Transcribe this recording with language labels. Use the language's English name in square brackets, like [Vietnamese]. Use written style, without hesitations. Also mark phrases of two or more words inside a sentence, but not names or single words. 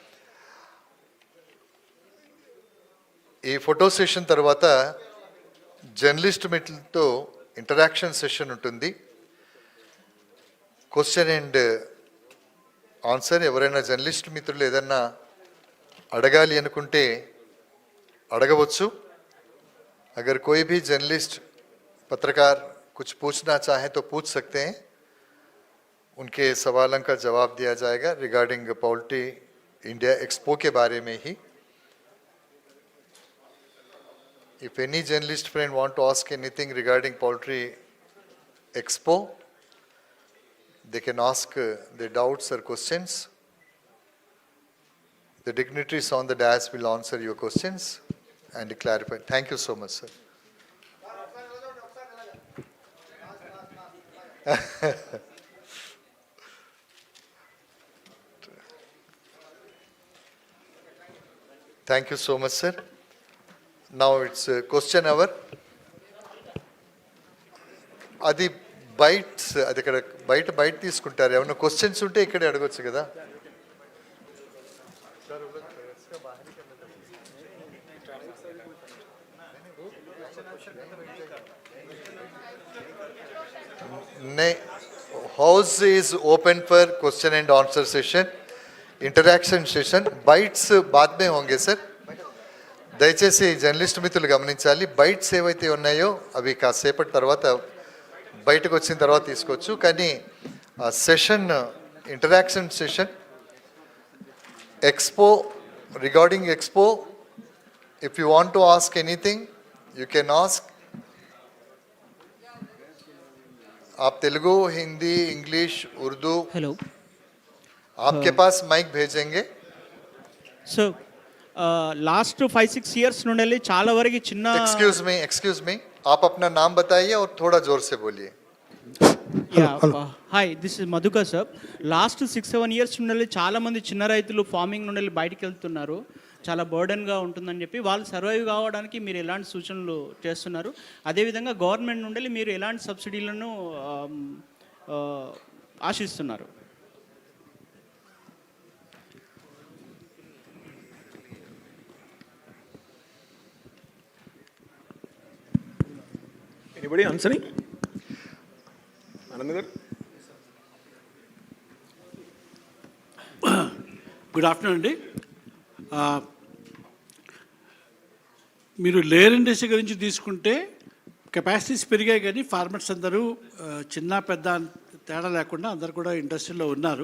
[Telugu] ఈ [English] photo session [Telugu] తర్వాత జర్నలిస్ట్ మిత్రులతో [English] interaction session [Telugu] ఉంటుంది. [English] Question and answer. [Telugu] ఎవరైనా జర్నలిస్ట్ మిత్రులు ఏదన్నా అడగాలి అనుకుంటే అడగవచ్చు. [Hindi] अगर कोई भी जर्नलिस्ट पत्रकार कुछ पूछना चाहे तो पूछ सकते हैं. उनके सवालों का जवाब दिया जाएगा रिगार्डिंग पोल्ट्री इंडिया एक्सपो के बारे में ही. [English] If any journalist friend want to ask anything regarding Poultry Expo, they can ask their doubts or questions. The dignitaries on the dais will answer your questions and clarify. Thank you so much, sir. Thank you so much, sir. Now it's question hour. [Telugu] అది బైట్స్, అది ఇక్కడ బయట తీసుకుంటారు. ఏమన్నా క్వశ్చన్స్ ఉంటే ఇక్కడే అడగొచ్చు కదా. [English] House is open for question and answer session, interaction session. [Hindi] Bites बाद में होंगे सर. [Telugu] దయచేసి జర్నలిస్ట్ మిత్రులు గమనించాలి. బైట్స్ ఏవైతే ఉన్నాయో అవి కాసేపటి తర్వాత బయటకు వచ్చిన తర్వాత తీసుకోవచ్చు. [English] కానీ session interaction session expo, regarding expo, If you want to ask anything you can ask. [Hindi] आप तेलुगु, हिंदी, इंग्लिश, उर्दू, हेलो, आपके पास माइक भेजेंगे. [Telugu] సో [English] last 5-6 years [Telugu] నుండి చాలా వరకు చిన్న. [English] excuse me, [Hindi] आप अपना नाम बताइए और थोड़ा जोर से बोलिए. [English] Hi, this is Madhukar sir. last 6-7 years [Telugu] నుండి చాలా మంది చిన్న రైతులు ఫార్మింగ్ నుండి బయటికి వెళ్తున్నారు. చాలా బర్డెన్గా ఉంటుందని చెప్పి వాళ్ళు సర్వైవ్ కావడానికి మీరు ఎలాంటి సూచనలు చేస్తున్నారు? అదేవిధంగా గవర్నమెంట్ నుండి మీరు ఎలాంటి సబ్సిడీలను ఆశిస్తున్నారు? [English] Anybody answering? Anand garu. Good afternoon అండి. [Telugu] మీరు [English] layer industry [Telugu] గురించి తీసుకుంటే కెపాసిటీస్ పెరిగాయి, కానీ ఫార్మర్స్ అందరూ చిన్న పెద్ద తేడా లేకుండా అందరు కూడా ఇండస్ట్రీలో ఉన్నారు.